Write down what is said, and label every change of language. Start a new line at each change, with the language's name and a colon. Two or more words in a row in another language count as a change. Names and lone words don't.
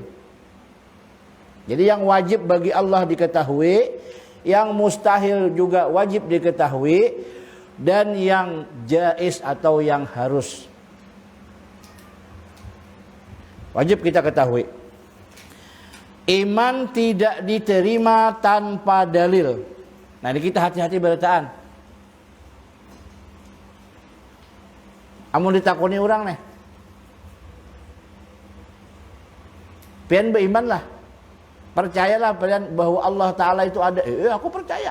Indonesian: Jadi yang wajib bagi Allah diketahui, yang mustahil juga wajib diketahui, dan yang jaiz atau yang harus wajib kita ketahui. Iman tidak diterima tanpa dalil.
Banjar: Nah ini kita hati-hati berataan. Amun ditakoni orang nih, pian beriman lah, percayalah pian bahwa Allah Ta'ala itu ada.
Indonesian: Aku percaya.